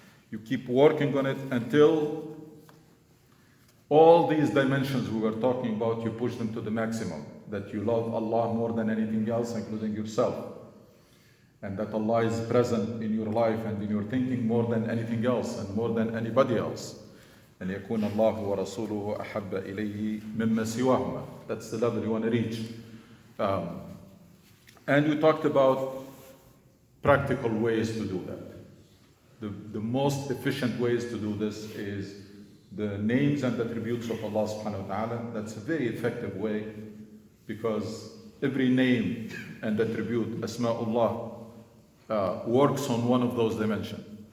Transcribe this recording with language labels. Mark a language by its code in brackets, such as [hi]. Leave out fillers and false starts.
[en] You keep working on it until all these dimensions we were talking about, you push them to the maximum. That you love Allah more than anything else, including yourself. And that Allah is present in your life and in your thinking more than anything else and more than anybody else. [ar] أن يكون الله ورسوله أحب إليه مما سواهما. [en] That's the level you want to reach. And we talked about practical ways to do that. The most efficient ways to do this is the names and attributes of Allah subhanahu wa ta'ala. That's a very effective way because every name and attribute, Asma'ullah, works on one of those dimensions.